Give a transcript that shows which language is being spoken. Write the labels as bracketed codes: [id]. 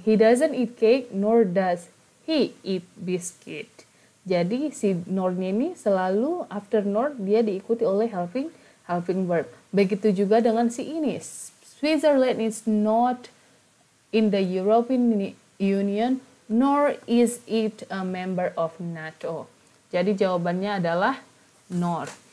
[en] He doesn't eat cake nor does he eat biscuit. [id] Jadi si nor-nya ini selalu after nor dia diikuti oleh helping verb. Begitu juga dengan si ini. [en] Switzerland is not in the European Union, nor is it a member of NATO. [id] Jadi jawabannya adalah nor.